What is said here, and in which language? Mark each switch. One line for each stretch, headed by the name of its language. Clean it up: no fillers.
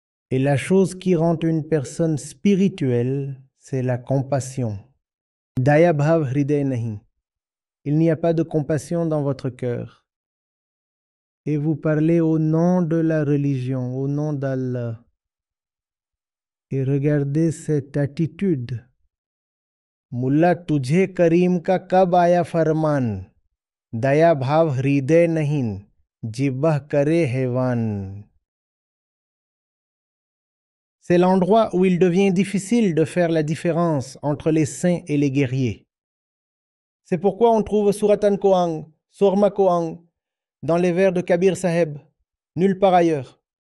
French: Et la chose qui rend une personne spirituelle, c'est la compassion.
Hindi: Daya bhav hriday nahi.
French: Il n'y a pas de compassion dans votre cœur. Et vous parlez au nom de la religion, au nom d'Allah. Et regardez cette attitude.
Hindi: मुल्ला तुझे करीम का कब आया फरमान दया भाव हृदय नहीं jibah kare hewan.
French: C'est l'endroit où il devient difficile de faire la différence entre les saints et les guerriers. C'est pourquoi on trouve Suratan Koang, Sorma Koang, dans les vers de Kabir Saheb, nulle part ailleurs.